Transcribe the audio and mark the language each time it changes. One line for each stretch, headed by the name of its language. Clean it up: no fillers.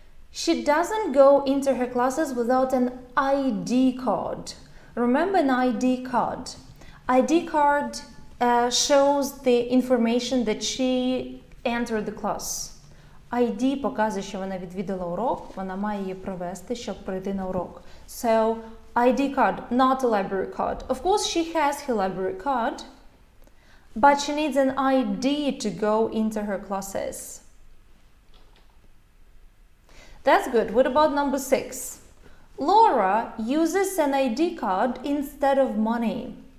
English: She doesn't go into her classes without an ID card. Remember an ID card? ID card shows the information that she entered the class.
Ukrainian: ID показує, що вона відвідала урок, вона має її провести, щоб прийти на урок.
English: So, ID card, not a library card. Of course, she has her library card, but she needs an ID to go into her classes. That's good. What about number 6? Laura uses an ID card instead of money.